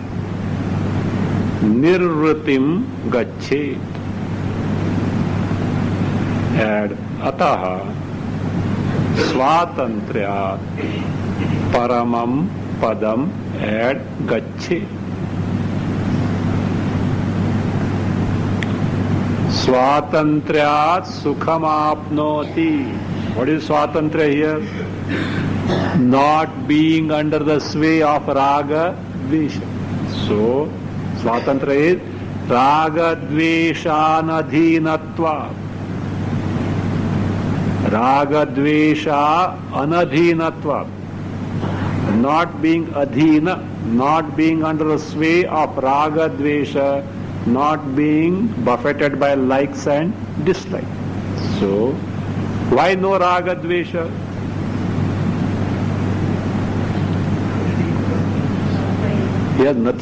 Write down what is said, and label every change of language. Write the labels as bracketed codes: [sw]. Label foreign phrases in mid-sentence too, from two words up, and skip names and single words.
[sa] निर्वृतिम गच्छेत् एड अतः स्वातंत्र्यात् परमं पदम एड गच्छे स्वातंत्र्यात् सुखमाप्नोति. [en] What is स्वातंत्र्य here? Not being under the sway of [sa] raga, dvesha. [en] So, Swatantra is Ragadveshanadhinatva. [sa] Ragadvesha anadhinatva. [en] Not being adhina, not being under the sway of Ragadvesha, not being buffeted by likes and dislikes. So, why no Ragadvesha? He has nothing.